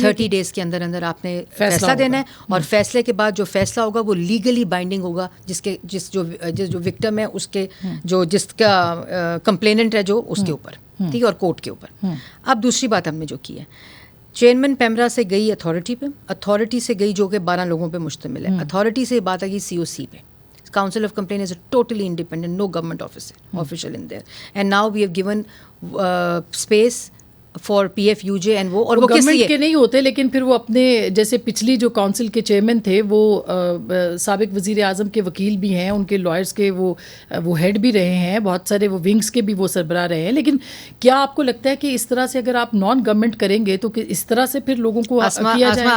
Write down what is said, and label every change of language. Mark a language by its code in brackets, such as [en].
[ur] 30 days کے اندر اندر آپ نے فیصلہ دینا ہے, اور فیصلے کے بعد جو فیصلہ ہوگا وہ لیگلی بائنڈنگ ہوگا, جو وکٹم ہے اس کے, جس کا کمپلیننٹ ہے جو اس کے اوپر, ٹھیک ہے, اور کورٹ کے اوپر. اب دوسری بات ہم نے جو کی ہے, چیئرمین پیمرا سے گئی اتھارٹی پہ, اتھارٹی سے گئی جو کہ 12 لوگوں پہ مشتمل ہے, اتھارٹی سے بات آ گئی COC پہ. [en] Council of Complaint is totally independent, no government official in there. And now we have given space for PFUJ and [ur] وہ, اور وہ گورنمنٹ کے نہیں ہوتے, لیکن پھر وہ اپنے جیسے پچھلی جو کونسل کے چیئرمین تھے وہ سابق وزیر اعظم کے وکیل بھی ہیں, ان کے لائرز کے وہ ہیڈ بھی رہے ہیں, بہت سارے وہ ونگز کے بھی وہ سربراہ رہے ہیں. لیکن کیا آپ کو لگتا ہے کہ اس طرح سے اگر آپ نان گورنمنٹ کریں گے تو اس طرح سے پھر لوگوں کو کیا جائے گا؟